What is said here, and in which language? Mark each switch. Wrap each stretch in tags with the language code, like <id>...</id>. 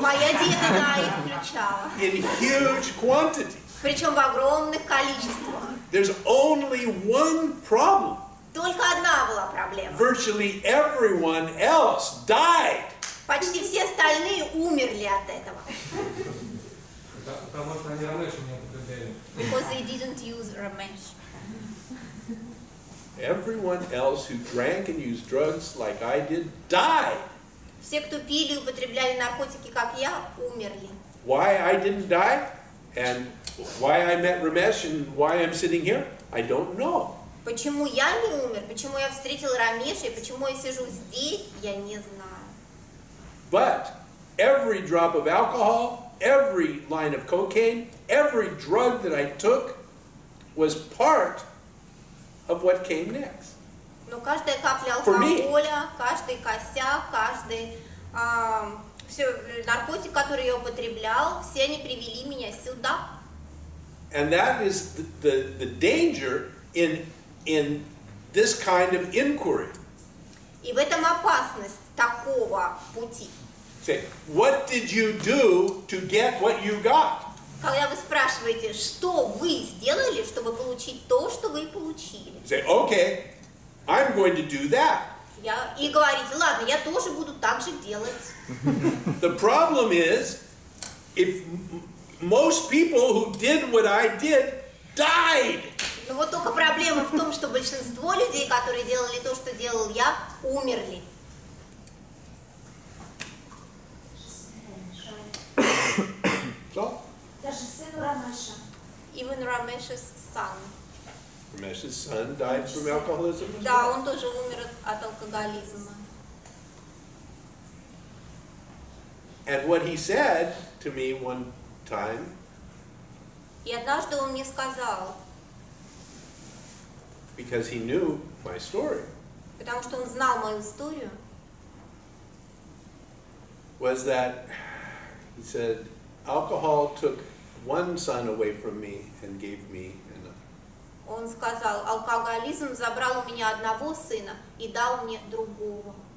<ru>Моя диета, да, их включала.</ru> <en>in huge quantities.</en> <ru>Причем в огромных количествах.</ru> <en>There's only one problem.</en> <ru>Только одна была проблема.</ru> <en>Virtually everyone else died.</en> <ru>Почти все остальные умерли от этого. Потому что они Рамеша не употребляли.</ru> <en>Because they didn't use Ramesh. everyone else who drank and used drugs like I did died.</en> <ru>Все, кто пили и употребляли наркотики, как я, умерли.</ru> <en>Why I didn't die and why I met Ramesh and why I'm sitting here, I don't know.</en> <ru>Почему я не умер, почему я встретил Рамеша и почему я сижу здесь, я не знаю.</ru> <en>But every drop of alcohol, every line of cocaine, every drug that I took was part of what came next.</en> <ru>Но каждая капля</ru> <en>For me.</en> <ru>алкоголя, каждый косяк, каждый все, наркотик, который я употреблял, все они привели меня сюда.</ru> <en>And that is the danger in this kind of inquiry.</en> <ru>И в этом опасность такого пути.</ru> <en>Say, what did you do to get what you got?</en> <ru>Когда вы спрашиваете, что вы сделали, чтобы получить то, что вы получили.</ru> <en>Say, okay, I'm going to do that.</en> <ru>И говорите, ладно, я тоже буду так же делать.</ru> <en>The problem is, if most people who did what I did died.</en> <ru>Но вот только проблема в том, что большинство людей, которые делали то, что делал я, умерли.</ru> <en>So,</en> <ru>Даже сыну Рамеша.</ru> <en>Even Ramesh's son. Ramesh's son died from alcoholism. as</en> <ru>Да,</ru> <en>well.</en> <ru>он тоже умер от алкоголизма.</ru> <en>And what he said to me one time,</en> <ru>И однажды он мне сказал,</ru> <en>because he knew my story,</en> <ru>потому что он знал мою историю,</ru> <en>was that he said, alcohol took one son away from me and gave me another.</en> <ru>он сказал, алкоголизм забрал у меня одного сына и дал мне другого.</ru>